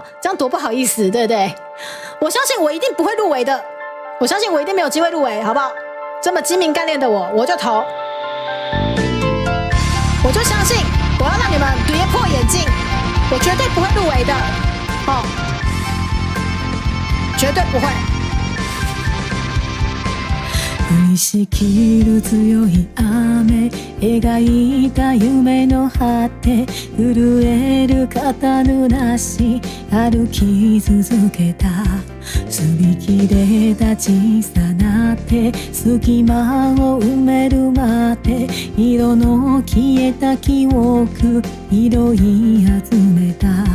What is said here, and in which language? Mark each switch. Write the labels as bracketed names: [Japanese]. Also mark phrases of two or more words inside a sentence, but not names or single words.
[Chinese] 这样多不好意思，对不对？我相信我一定不会入围的，我相信我一定没有机会入围，好不好？这么精明干练的我就投，我就相信我要让你们跌破眼镜，我绝对不会入围的，绝对不会。 [Japanese] 降りしきる強い雨描いた夢の果て震える肩濡らし歩き続けた擦り切れた小さな手隙間を埋めるまで色の消えた記憶拾い集めた